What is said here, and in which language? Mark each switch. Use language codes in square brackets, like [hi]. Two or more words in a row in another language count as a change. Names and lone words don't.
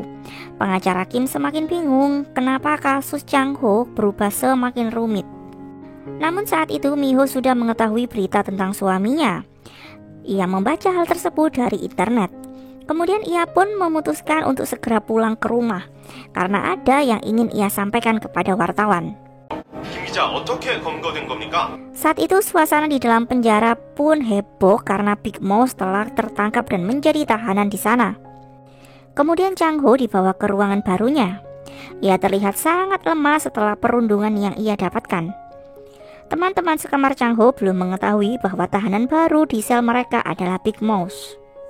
[id] Pengacara Kim semakin bingung kenapa kasus Chang-ho berubah semakin rumit. Namun saat itu Mi-ho sudah mengetahui berita tentang suaminya. Ia membaca hal tersebut dari internet. Kemudian ia pun memutuskan untuk segera pulang ke rumah karena ada yang ingin ia sampaikan kepada wartawan. [ko] 김 기자, 어떻게 검거된 겁니까? [id] Saat itu suasana di dalam penjara pun heboh karena Big Mouse telah tertangkap dan menjadi tahanan di sana. Kemudian Chang-ho dibawa ke ruangan barunya. Ia terlihat sangat lemah setelah perundungan yang ia dapatkan. Teman-teman sekamar Chang-ho belum mengetahui bahwa tahanan baru di sel mereka adalah Big Mouse.